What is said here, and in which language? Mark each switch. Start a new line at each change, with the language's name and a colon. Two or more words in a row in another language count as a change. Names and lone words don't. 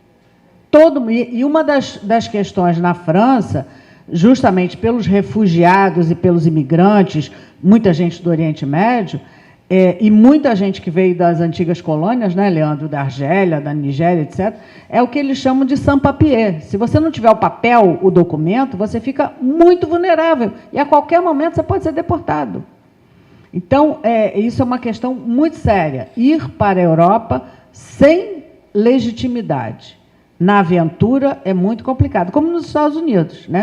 Portuguese: E uma das questões na França, justamente pelos refugiados e pelos imigrantes, muita gente do Oriente Médio, e muita gente que veio das antigas colônias, né, Leandro, da Argélia, da Nigéria, etc., é o que eles chamam de sans-papier. Se você não tiver o papel, o documento, você fica muito vulnerável, e a qualquer momento você pode ser deportado. Então, isso é uma questão muito séria. Ir para a Europa sem legitimidade na aventura é muito complicado, como nos Estados Unidos, né?